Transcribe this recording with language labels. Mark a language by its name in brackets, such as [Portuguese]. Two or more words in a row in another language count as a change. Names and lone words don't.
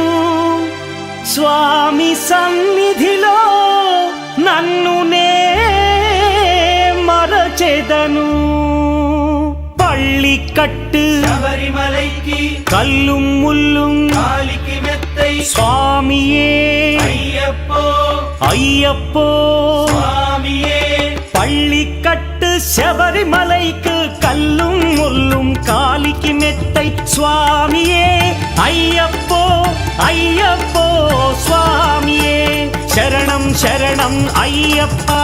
[Telugu] స్వామి సన్నిధిలో నన్ను నే మరచెదను. పళ్ళికట్టు [Tamil] శబరిమలైకి கல்லும் முள்ளும் காலிக்கு மெத்த மெத்தை சுவாமியே ஐயப்போ ஐயப்போ சுவாமியே பள்ளிக்கட்டு சபரிமலைக்கு கல்லும் முள்ளும் காலிக்கு மெத்தை சுவாமியே ஐயப்போ ஐயப்போ சுவாமியே சரணம் சரணம் ஐயப்பா